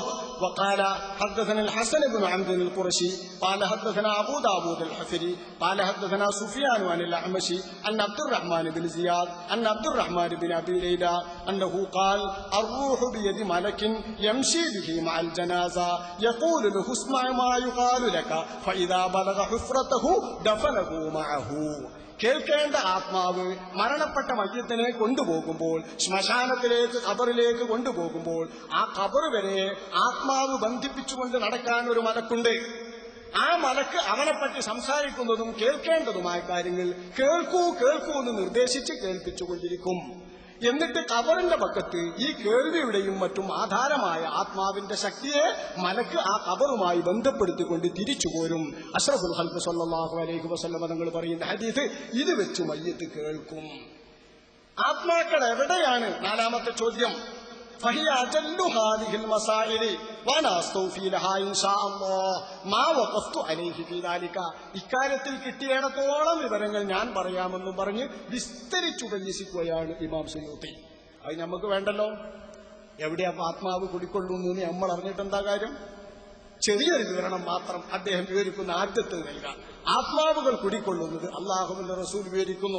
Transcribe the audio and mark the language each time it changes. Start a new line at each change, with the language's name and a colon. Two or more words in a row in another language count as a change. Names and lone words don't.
Arabic: وقال حدثنا الحسن بن عمرو القرشي قال حدثنا أبو داود الحفري قال حدثنا سفيان عن الأعمش أن عبد الرحمن بن زياد أن عبد الرحمن بن أبي ليلى أنه قال الروح بيد ملك يمشي به مع الجنازة يقول له اسمع ما يقال لك فإذا بلغ حفرته دفنه معه.
Malayalam: കേൾക്കേണ്ട ആത്മാവ് മരണപ്പെട്ട മയ്യത്തിനെ കൊണ്ടുപോകുമ്പോൾ, ശ്മശാനത്തിലേക്ക് ഖബറിലേക്ക് കൊണ്ടുപോകുമ്പോൾ ആ ഖബർ വരെ ആത്മാവ് ബന്ധിപ്പിച്ചുകൊണ്ട് നടക്കാൻ ഒരു മലക്കുണ്ട്. ആ മലക്ക് അവനെപ്പറ്റി സംസാരിക്കുന്നതും കേൾക്കേണ്ടതുമായ കാര്യങ്ങൾ കേൾക്കൂ എന്ന് നിർദ്ദേശിച്ച് കേൾപ്പിച്ചുകൊണ്ടിരിക്കും. എന്നിട്ട് ഖബറിന്റെ പക്കത്ത് ഈ കേൾവിയുടെയും മറ്റും ആധാരമായ ആത്മാവിന്റെ ശക്തിയെ മലക്ക് ആ ഖബറുമായി ബന്ധപ്പെടുത്തിക്കൊണ്ട് തിരിച്ചു പോരും.
Arabic: أشرف الخلق صلى الله عليه وسلم
Malayalam: തങ്ങൾ പറയുന്ന ഹദീസ് ഇത് വെച്ച് മയ്യത്ത് കേൾക്കും. ആത്മാക്കൾ എവിടെയാണ്? നാലാമത്തെ ചോദ്യം.
Arabic: فهي أجل هذه المسائل وأنا أستوفي لها إن شاء الله ما وقفت عليه في ذلك.
Malayalam: ഇക്കാര്യത്തിൽ കിട്ടിയിടത്തോളം വിവരങ്ങൾ ഞാൻ പറയാമെന്നും പറഞ്ഞ് വിസ്തരിച്ചുപന്യസിക്കുകയാണ് ഇമാം സുയൂത്തി. അത് നമുക്ക് വേണ്ടല്ലോ. എവിടെയാ ആത്മാവ് കുടിക്കൊള്ളുന്നു എന്ന് നമ്മൾ അറിഞ്ഞിട്ടെന്താ കാര്യം? ചെറിയൊരു വിവരണം മാത്രം അദ്ദേഹം വിവരിക്കുന്ന ആദ്യത്തിൽ നൽകാം. ആത്മാവുകൾ കുടിക്കൊള്ളുന്നത് അല്ലാഹുവിന്റെ റസൂൽ വിവരിക്കുന്നു.